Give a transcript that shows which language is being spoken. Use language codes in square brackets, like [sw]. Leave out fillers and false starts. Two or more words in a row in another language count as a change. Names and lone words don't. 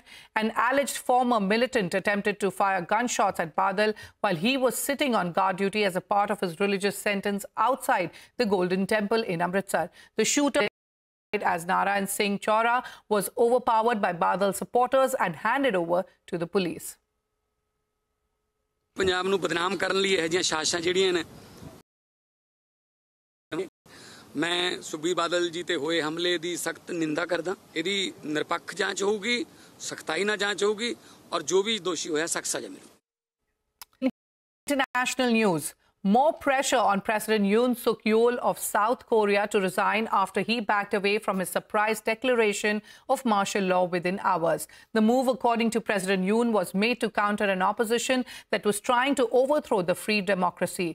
[en] An alleged former militant attempted to fire gunshots at Badal while he was sitting on guard duty as a part of his religious sentence outside the Golden Temple in Amritsar. The shooter, as Narayan Singh Chora, was overpowered by Badal supporters and handed over to the police. [pa] पंजाब ਨੂੰ ਬਦਨਾਮ ਕਰਨ ਲਈ ਇਹ ਜਿਹੀਆਂ ਸਾਜ਼ਿਸ਼ਾਂ ਜਿਹੜੀਆਂ ਨੇ ਮੈਂ ਸੁਖਬੀਰ ਬਾਦਲ ਜੀ ਤੇ ਹੋਏ ਹਮਲੇ ਦੀ ਸਖ਼ਤ ਨਿੰਦਾ ਕਰਦਾ ਇਹਦੀ ਨਿਰਪੱਖ ਜਾਂਚ ਹੋਊਗੀ सख्ताई ਨਾਲ ਜਾਂਚ ਹੋਊਗੀ [hi] और जो भी दोषी होया सख्त सजा मिलेगी। [en] International news. More pressure on President Yoon Suk Yeol of South Korea to resign after he backed away from his surprise declaration of martial law within hours. The move, according to President Yoon, was made to counter an opposition that was trying to overthrow the free democracy.